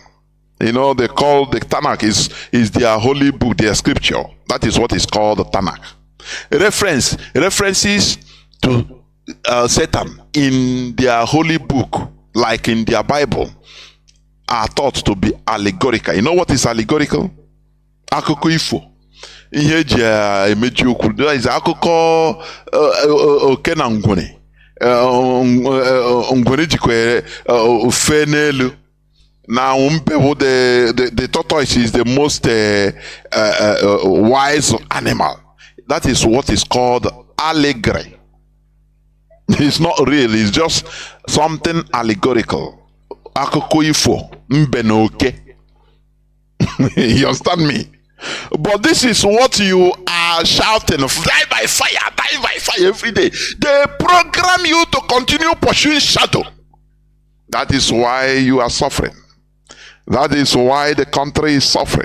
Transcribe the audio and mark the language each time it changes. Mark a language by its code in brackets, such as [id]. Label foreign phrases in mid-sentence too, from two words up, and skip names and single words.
[en] You know, they call the Tanakh is their holy book, their scripture. That is what is called the Tanakh. References to Satan in their holy book, like in their Bible, are thought to be allegorical. You know what is allegorical? [ig] Akụkọ ifo. Ihe eji emeji okwu. There is akụkọ oke na ngwere. Ngwere jikwe ofe n'elu. [en] Now the tortoise is the most wise animal. That is what is called allegory. It's not real, it's just something allegorical. [ig] Akụkọ ifo, mbe na oke. [en] You understand me? But this is what you are shouting, die by fire every day. They program you to continue pursuing shadow. That is why you are suffering. That is why the country is suffering.